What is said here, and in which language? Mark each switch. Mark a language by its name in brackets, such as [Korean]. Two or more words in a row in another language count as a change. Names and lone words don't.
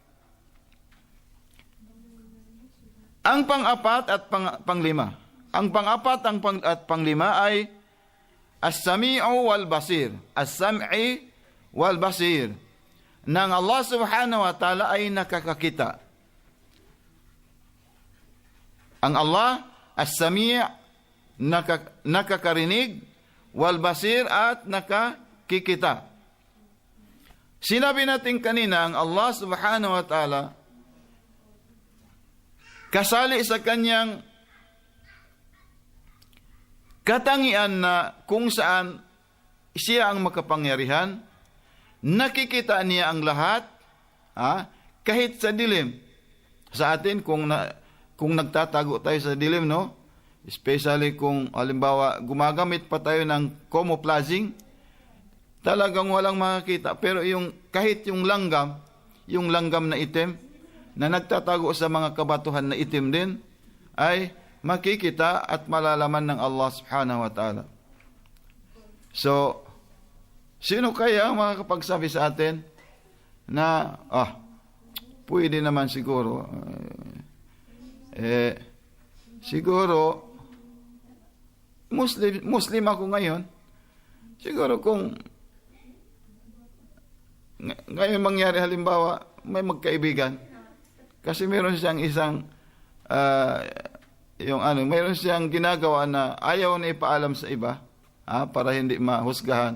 [Filipino] Ang pang-apat at panglima. Ang pang-apat at panglima ay [Arabic] السميع والبصير. السمع والبصير. [Filipino] Nang Allah [Arabic] سبحانه وتعالى [Filipino] ay nakakakita. Ang Allah, as-sami' nakakarinig, [Arabic] والبصير [Filipino] at nakakikita. Sinabi natin kanina, ang Allah [Arabic] سبحانه وتعالى [Filipino] kasali sa kanyang katangian na kung saan siya ang makapangyarihan, nakikita niya ang lahat, kahit sa dilim. Sa atin, kung nagtatago tayo sa dilim, no? Especially kung, halimbawa, gumagamit pa tayo ng camouflaging, talagang walang makakita. Pero kahit yung langgam na itim, na nagtatago sa mga kabatuhan na itim din, ay makikita at malalaman ng Allah [Arabic] سبحانه وتعالى. [Filipino] So, sino kaya makakapagsabi sa atin na, pwede naman siguro, siguro, Muslim ako ngayon, siguro kung ngayon mangyari halimbawa, may magkaibigan, kasi meron siyang mayroon siyang ginagawa na ayaw na ipaalam sa iba, para hindi mahusgahan.